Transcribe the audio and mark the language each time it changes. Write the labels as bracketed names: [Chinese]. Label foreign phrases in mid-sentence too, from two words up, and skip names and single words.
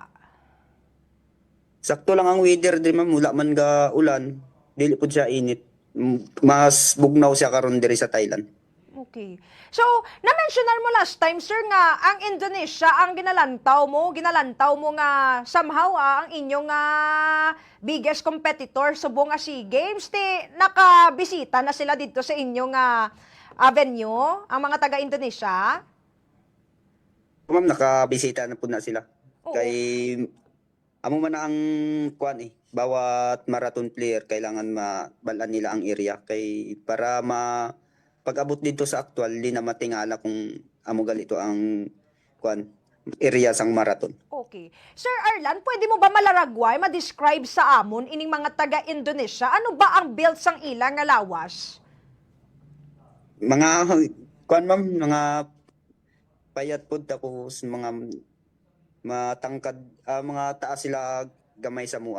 [Cebuano] Sakto lang ang weather di ma'am, wala man ga ulan, dili pud siya init. Mas bugnaw siya karon diri sa Thailand. [Hiligaynon] Okay. So, na-mentionar mo [English] last time, [Hiligaynon] sir, nga ang Indonesia ang ginalantaw mo nga somehow ang inyong [English] biggest competitor [Hiligaynon] sa buong SEA Games. Nakabisita na sila dito sa inyong venue, ang mga taga-Indonesia? Ma'am, nakabisita na po na sila. Oo. Kay amo man na ang kuan bawat marathon player kailangan mabalan nila ang area kay para pag-abot dito sa actual di na matingala kung amo galito ang kuan area sang marathon. Okay. Sir Arlan, pwede mo ba malaragway, ma-describe sa amon ining mga taga-Indonesia? Ano ba ang build sang ilang nga lawas? Mga kuan ma'am, mga payat pud tapos mga matangkad, mga taas sila gamay sa mua.